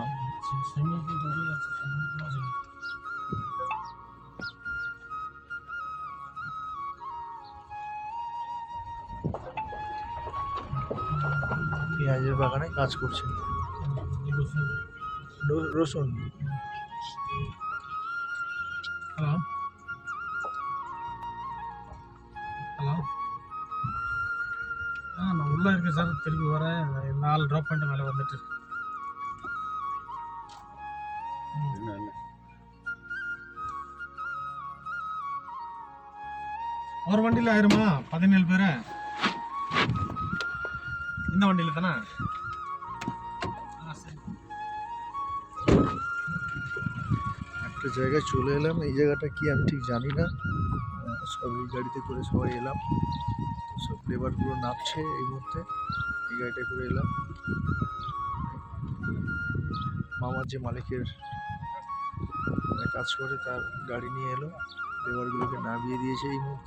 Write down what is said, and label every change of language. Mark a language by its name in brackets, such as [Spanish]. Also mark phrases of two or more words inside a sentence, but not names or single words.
[Bangla] সুইমিং পুল তৈরি আছে পেঁয়াজের বাগানে কাজ করছে। রসুন। [Tamil] ஹலோ ஹலோ நான் உள்ளே இருக்கேன் சார் திரும்பி வரேன் 4 ட்ராப் பண்ணிட்டு மேலே வந்துட்டு ஒரு வண்டியில் ஆயிருமா 17 பேர் இந்த வண்டியில் தானே சரி [Bangla] একটা জায়গায় চলে এলাম। এই জায়গাটা কি আমি ঠিক জানি না। সব এই গাড়িতে করে সবাই এলাম। সব লেবারগুলো নামছে এই মুহূর্তে। এই গাড়িটা করে এলাম। মামার যে মালিকের কাজ করে তার গাড়ি নিয়ে এলো, লেবারগুলোকে নামিয়ে দিয়েছে এই মুহূর্তে।